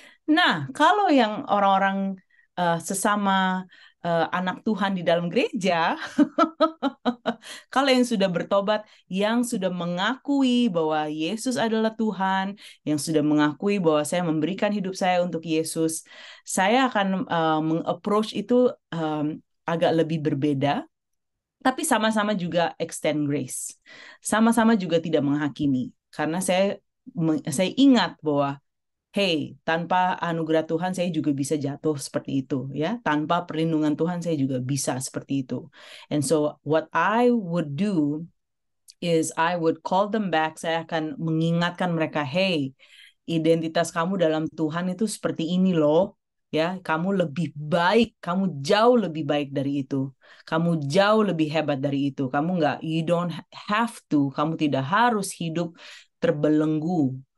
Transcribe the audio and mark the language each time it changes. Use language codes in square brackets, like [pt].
[id] Nah, kalau yang orang-orang sesama anak Tuhan di dalam gereja, kalau yang sudah bertobat, yang sudah mengakui bahwa Yesus adalah Tuhan, yang sudah mengakui bahwa saya memberikan hidup saya untuk Yesus, saya akan meng-approach itu agak lebih berbeda, tapi sama-sama juga [en] extend grace. [id] Sama-sama juga tidak menghakimi. Karena saya ingat bahwa hey, tanpa anugerah Tuhan saya juga bisa jatuh seperti itu, ya. Tanpa perlindungan Tuhan saya juga bisa seperti itu. [en] And so what I would do is I would call them back. [id] Saya akan mengingatkan mereka, hey, identitas kamu dalam Tuhan itu seperti ini loh. Ya, kamu lebih baik, kamu jauh lebih baik dari itu. Kamu jauh lebih hebat dari itu. Kamu [en] you don't have to, [id] kamu tidak harus hidup terbelenggu.